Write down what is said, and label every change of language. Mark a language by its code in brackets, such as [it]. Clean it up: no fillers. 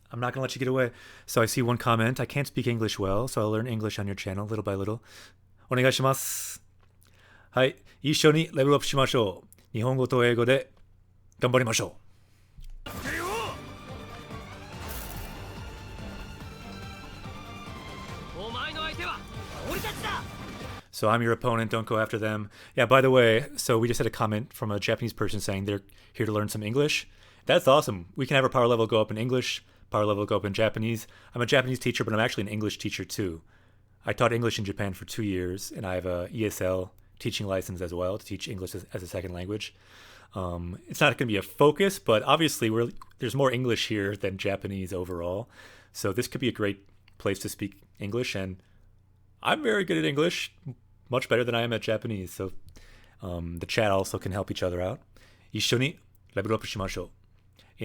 [en] I'm not gonna let you get away. So I see one comment. I can't speak English well, so I'll learn English on your channel little by little. [ja] お願いします。はい、一緒にレベルアップしましょう。日本語と英語で頑張りましょう。お前の相手は俺たちだ。 [en] So I'm your opponent, don't go after them. Yeah, by the way, so we just had a comment from a Japanese person saying they're here to learn some English. That's awesome. We can have our power level go up in English, power level go up in Japanese. I'm a Japanese teacher, but I'm actually an English teacher too. I taught English in Japan for 2 years, and I have a ESL teaching license as well to teach English as a second language. It's not going to be a focus, but obviously there's more English here than Japanese overall. So this could be a great place to speak English, and I'm very good at English, much better than I am at Japanese. So the chat also can help each other out. [ja] 一緒にレベルアップしましょう。